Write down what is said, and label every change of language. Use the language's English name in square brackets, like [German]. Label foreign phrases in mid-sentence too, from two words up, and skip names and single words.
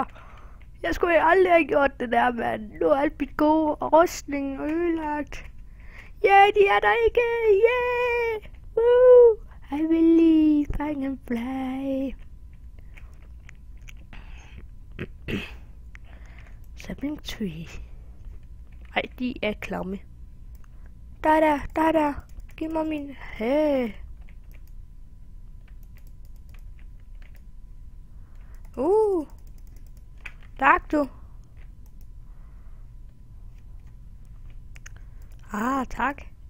[Danish] Jeg skulle aldrig have gjort det der, mand. Nu er alt mit gode rustning ødelagt. Yeah, de er der ikke. Yeah! Woo! [English] I believe I can fly. Sapling tree. [Danish] Ej, de er klamme. Der. Giv mig min... Hey. Tak du. Tak.